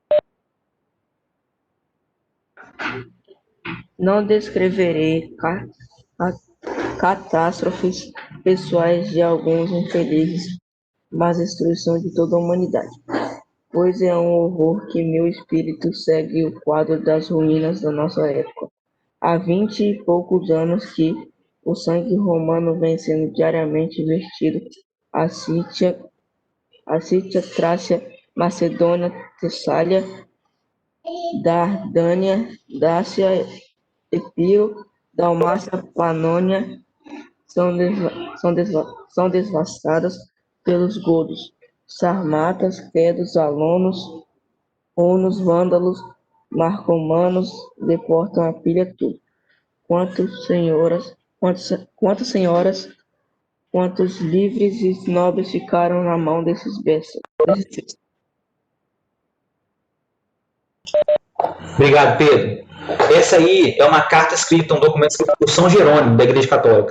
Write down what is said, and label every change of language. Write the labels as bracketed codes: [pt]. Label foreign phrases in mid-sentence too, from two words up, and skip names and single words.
[pt] Não descreverei catástrofes pessoais de alguns infelizes mas destruição de toda a humanidade. Pois é um horror que meu espírito segue o quadro das ruínas da nossa época. Há 20 e poucos anos que o sangue romano vem sendo diariamente vertido a Sícia, Trácia, Macedônia, Tessália, Dardânia, Dácia, Epiro, Dalmácia, Panônia, são devastadas pelos godos, sarmatas, quedos, alonos, hunos, vândalos, marcomanos, deportam a pilha tudo. Quantos senhoras, quantos livres e nobres ficaram na mão desses bestas. Obrigado, Pedro. Essa aí é uma carta escrita, um documento escrito por São Jerônimo, da Igreja Católica.